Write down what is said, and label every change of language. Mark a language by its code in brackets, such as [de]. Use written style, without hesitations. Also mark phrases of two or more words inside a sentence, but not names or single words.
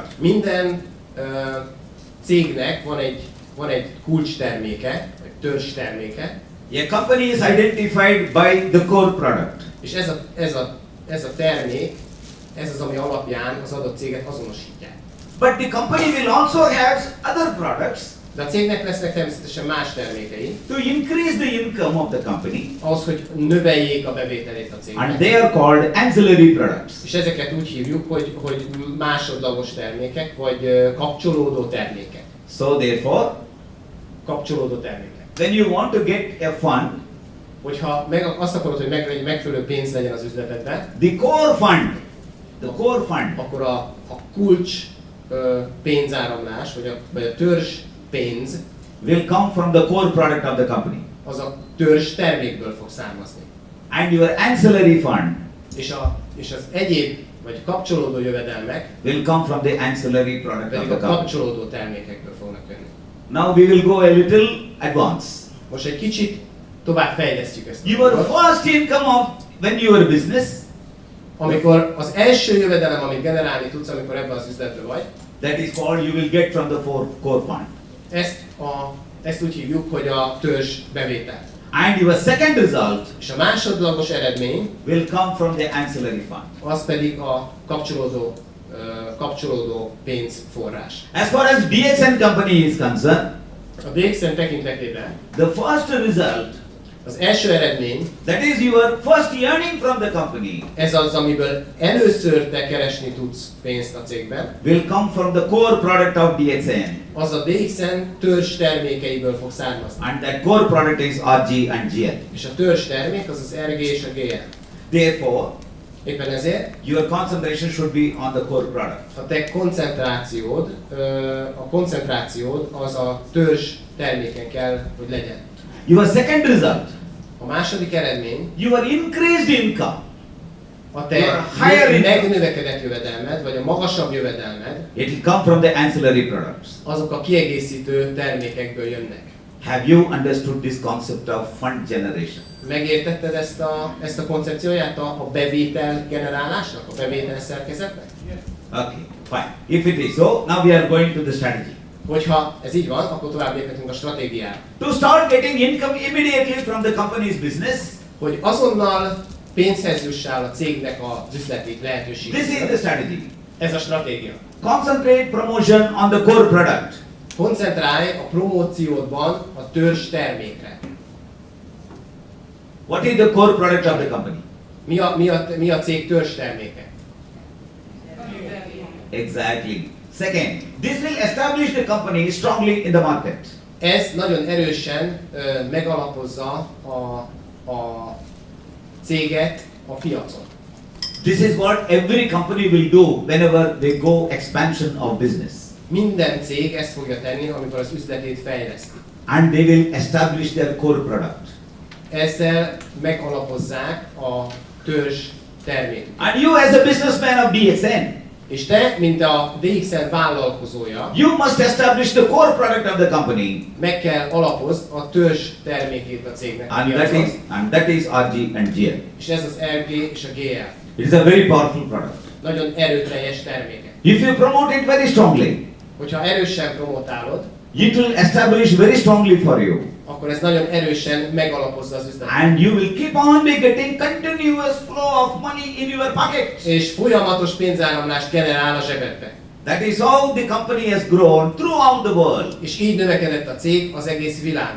[hu] Minden cégnek van egy kulcs terméke, vagy törzs terméke, [en] A company is identified by the core product. [hu] és ez a termék, ez az, ami alapján az adott céget azonosítják. [en] But the company will also have other products [hu] De a cégnek lesznek természetesen más termékei, [en] to increase the income of the company, [hu] ahhoz, hogy növeljék a bevételét a [en] and [hu] cégnek. [en] they are called ancillary products. [hu] És ezeket úgy hívjuk, hogy másodlagos termékek, vagy kapcsolódó termékek. [en] So therefore, [hu] Kapcsolódó termékek. [en] when you want to get a fund, [hu] Hogyha azt akarod, hogy megfelelő pénz legyen az üzletedben, [en] the core fund [hu] akkor a kulcs pénzáramlás, vagy a törzs pénz, [en] will come from the core product of the company. [hu] az a törzs termékből fog származni. [en] And your ancillary fund [hu] És az egyéb, vagy kapcsolódó jövedelmek [en] will come from the ancillary product of [hu] pedig [en] the [hu] a [en] company. [hu] kapcsolódó termékekből fognak jönni. [en] Now we will go a little advanced. [hu] Most egy kicsit tovább fejlesztjük ezt. [en] Your first income of when you are business, [hu] Amikor az első jövedelem, amit generálni tudsz, amikor ebben az üzletben vagy, [en] that is called you will get from the core fund. [hu] ezt úgy hívjuk, hogy a törzs bevétel. [en] And your second result [hu] És a másodlagos eredmény, [en] will come from the ancillary fund. [hu] az pedig a kapcsolódó pénzforrás. [en] As far as DXN company is concerned, [hu] A DXN tekintetében [en] the first result, [hu] az első eredmény, [en] that is your first earning from the company, [hu] ez az, amiből először te keresni tudsz pénzt a cégben, [en] will come from the core product of DXN. [hu] az a DXN törzs termékeiből fog származni. [en] And that core product is RG and GL. [hu] És a törzs termék az az RG és a GL. [en] Therefore, [hu] Éppen ezért [en] your concentration should be on the core product. [hu] a te koncentrációd az a törzs terméken kell, hogy legyen. [en] Your second result, [hu] A második eredmény, [en] your increased income, [hu] a [en] Your [hu] te [en] higher income. [hu] megnövekedett jövedelmed, vagy a magasabb jövedelmed, [en] it will come from the ancillary products. [hu] azok a kiegészítő termékekből jönnek. [en] Have you understood this concept of fund generation? [hu] Megértetted ezt a koncepcióját a bevétel generálásnak, a bevétel szerkezetnek? [en] Okay, fine. If it is so, now we are going to the strategy. [hu] Hogyha ez így van, akkor tovább léphetünk a stratégiára. [en] To start getting income immediately from the company's business, [hu] Hogy azonnal pénzhez jussál a cégnek az üzleti lehetőségét. [en] this is the strategy. [hu] Ez a stratégia. [en] Concentrate promotion on the core product. [hu] Koncentrálj a promóciódban a törzs termékre. [en] What is the core product of the company? [hu] Mi a cég törzs terméke? [en] Exactly. Second, this will establish the company strongly in the market. [hu] Ez nagyon erősen megalapozza a céget a piacon. [en] This is what every company will do whenever they go expansion of business. [hu] Minden cég ezt fogja tenni, amikor az üzletét fejleszti. [en] And they will establish their core product. [hu] Ezzel megalapozzák a törzs termékét. [en] And you as a businessman of DXN, [hu] És te, mint a DXN vállalkozója, [en] you must establish the core product of the company. [hu] meg kell alapozd a törzs termékét a cégnek. a [en] And [hu] piacon. [en] that is RG and GL. [hu] És ez az RG és a GL. [en] It is a very powerful product. [hu] Nagyon erőteljes termékek. [en] If you promote it very strongly, [hu] Hogyha erősen promotálod, [en] it will establish very strongly for you. [hu] akkor ez nagyon erősen megalapozza az üzletet. [en] And you will keep on be getting continuous flow of money in your pocket. [hu] És folyamatos pénzáramlást generál a zsebedbe. [en] That is how the company has grown throughout the world. [hu] És így növekedett a cég az egész világon.